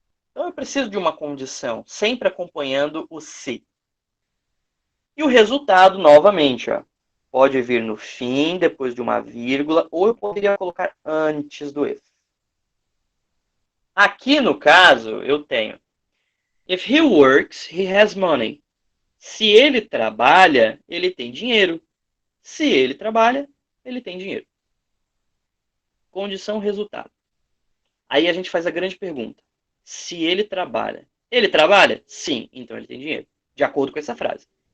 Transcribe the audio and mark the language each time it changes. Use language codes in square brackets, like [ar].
[pt] Então eu preciso de uma condição, sempre acompanhando o se. E o resultado, novamente, ó, pode vir no fim, depois de uma vírgula, ou eu poderia colocar antes do if. Aqui, no caso, eu tenho [en] if he works, he has money. [pt] Se ele trabalha, ele tem dinheiro. Se ele trabalha, ele tem dinheiro. Condição, resultado. Aí a gente faz a grande pergunta. Se ele trabalha. Ele trabalha? Sim, então ele tem dinheiro. De acordo com essa frase.